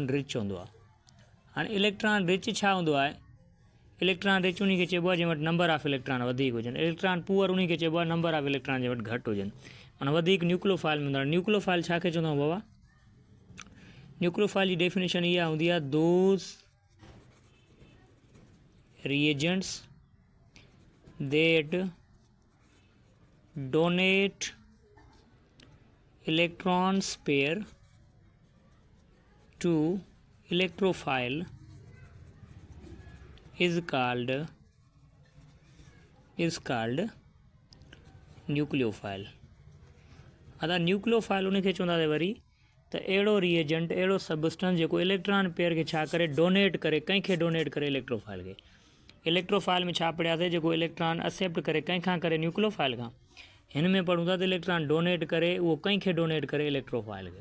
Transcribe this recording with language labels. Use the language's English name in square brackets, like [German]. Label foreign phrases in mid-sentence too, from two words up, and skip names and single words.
[English] electron rich [Sindhi] हूंदो आहे। हाणे [English] electron rich [Sindhi] छा हूंदो आहे, [English] electron rich [Sindhi] उन खे चइबो आहे जंहिं वटि [English] number of electron [Sindhi] वधीक हुजनि, [English] electron poor [Sindhi] उन खे चइबो आहे [English] number of electron [Sindhi] जे वटि घटि हुजनि, माना वधीक न्यूक्लियोफाइल में हूंदा आहिनि। न्यूक्लियोफाइल छा खे चवंदा आहियूं बाबा? न्यूक्लियोफाइल जी डेफिनेशन इहा हूंदी आहे, [English] दोज़ reagents that donate electrons pair to electrophile is called nucleophile। [Sindhi] अदा न्यूक्लियोफाइल उन खे चवंदासीं वरी त अहिड़ो रिएजेंट, अहिड़ो सबस्टेंस जेको [English] electron pair [Sindhi] खे छा करे, डोनेट करे, कंहिंखे डोनेट करे इलेक्ट्रोफाइल खे। इलेक्ट्रोफाइल में छा पढ़ियासीं, जेको [English] electron accept [Sindhi] करे कंहिंखां करे, न्यूक्लियोफाइल खां। हिन में पढ़ूं था त [English] electron donate [Sindhi] करे, उहो कंहिंखे डोनेट करे इलेक्ट्रोफाइल खे।